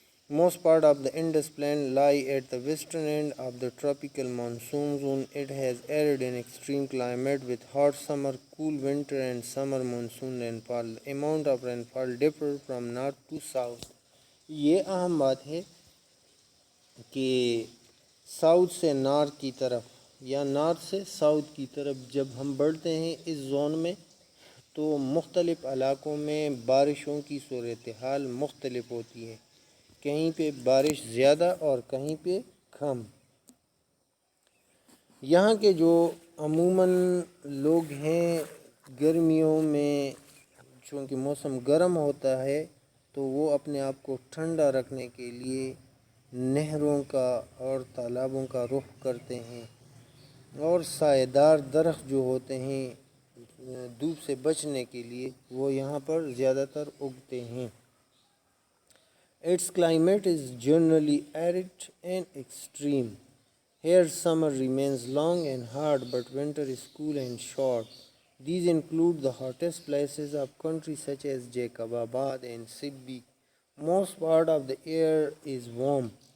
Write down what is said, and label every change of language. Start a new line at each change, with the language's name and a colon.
English: Most part of the Indus Plain lie at the western end of the tropical monsoon zone. It has arid and extreme climate with hot summer, cool winter and summer monsoon rainfall. The amount of rainfall differs from north to south.
Urdu: یہ اہم بات ہے کہ south سے north کی طرف یا north سے ساؤتھ کی طرف جب ہم بڑھتے ہیں اس زون میں تو مختلف علاقوں میں بارشوں کی صورتحال مختلف ہوتی ہے. کہیں پہ بارش زیادہ اور کہیں پہ کم. یہاں کے جو عموماً لوگ ہیں گرمیوں میں چونکہ موسم گرم ہوتا ہے تو وہ اپنے آپ کو ٹھنڈا رکھنے کے لیے نہروں کا اور تالابوں کا رخ کرتے ہیں اور سائے دار درخت جو ہوتے ہیں دھوپ سے بچنے کے لیے وہ یہاں پر زیادہ تر اگتے ہیں.
English: Its climate is generally arid and extreme. Here summer remains long and hot but winter is cool and short. These include the hottest places of country such as Jacobabad and Sibbi. Most part of the air is warm.